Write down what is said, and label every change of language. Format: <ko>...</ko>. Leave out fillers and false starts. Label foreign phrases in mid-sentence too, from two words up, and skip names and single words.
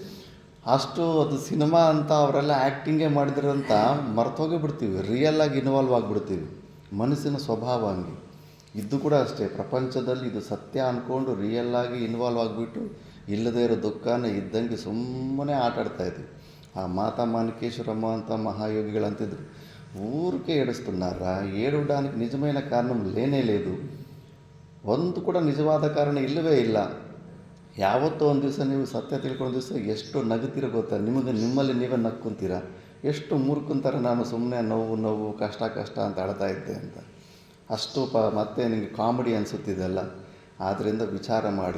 <kn>ಅದು ಸಿನಿಮಾ ಅಂತ ಅವರೆಲ್ಲ ಆ್ಯಕ್ಟಿಂಗೇ ಮಾಡಿದ್ರಂತ ಮರ್ತೋಗೇ ಬಿಡ್ತೀವಿ. ರಿಯಲ್ಲಾಗಿ ಇನ್ವಾಲ್ವ್ ಆಗಿಬಿಡ್ತೀವಿ. ಮನಸ್ಸಿನ ಸ್ವಭಾವ ಹಂಗೆ. ಇದು ಕೂಡ ಅಷ್ಟೇ, ಪ್ರಪಂಚದಲ್ಲಿ ಇದು ಸತ್ಯ ಅಂದ್ಕೊಂಡು ರಿಯಲ್ಲಾಗಿ ಇನ್ವಾಲ್ವ್ ಆಗಿಬಿಟ್ಟು ಇಲ್ಲದೇ ಇರೋ ದುಃಖನ ಇದ್ದಂಗೆ ಸುಮ್ಮನೆ ಆಟಾಡ್ತಾಯಿದ್ವಿ. ಆ ಮಾತಾ ಮಾಣಿಕೇಶ್ವರಮ್ಮ ಅಂತ మహాయోగిಗಳಂತಿದ್ರು.</kn> <te>ఊరికే ఏడుస్తున్నారా, ఏడవడానికి నిజమైన కారణం లేనే లేదు.</te> <kn>ಒಂದು ಕೂಡ ನಿಜವಾದ ಕಾರಣ ಇಲ್ಲವೇ ಇಲ್ಲ. ಯಾವತ್ತೋ ಒಂದು ದಿವಸ ನೀವು ಸತ್ಯ ತಿಳ್ಕೊಂಡು ದಿವಸ ಎಷ್ಟು ನಗುತ್ತೀರ ಗೊತ್ತಾ? ನಿಮ್ಮಲ್ಲಿ ನೀವೇ ನಕ್ಕೊಂತೀರ. ಎಷ್ಟು ಮೂರ್ಖಂತಾರೆ ನಾನು ಸುಮ್ಮನೆ ನೋವು ಕಷ್ಟ ಅಂತ ಅಳ್ತಾ ಇದ್ದೆ ಅಂತ. ಮತ್ತೆ ನಿಮಗೆ ಕಾಮಿಡಿ ಅನಿಸುತ್ತಿದೆಲ್ಲ. ಆದ್ದರಿಂದ ವಿಚಾರ ಮಾಡಿ.</kn>